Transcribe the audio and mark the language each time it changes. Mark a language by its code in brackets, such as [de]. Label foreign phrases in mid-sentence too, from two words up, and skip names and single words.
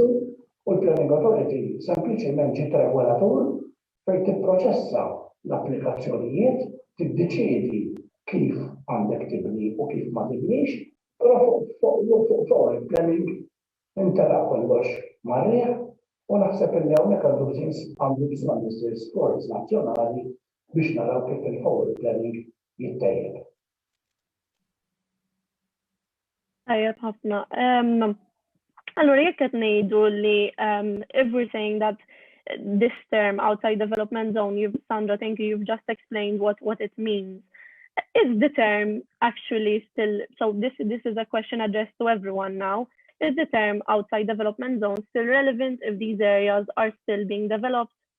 [mt] u l-Planning Authority sempliċement ġiet regolatur fejn tipproċessa l-applikazzjonijiet, tiddeċiedi kif għandek tibni u kif ma tibnix, però fuq [en] forward planning [mt] intera kollox marriħ u naħseb illi hawnhekk għandu bżonn isir sforz nazzjonali biex naraw kif il- [en] forward planning [mt] jittejjeb. Tajjeb ħafna. Allora jekk qed ngħidu li [en] if we're saying that this term outside development zone, Sandra, thank you, you've just explained what it means. Is the term actually still, so this is a question addressed to everyone now, Is the term outside development zone still relevant if these areas are still being developed?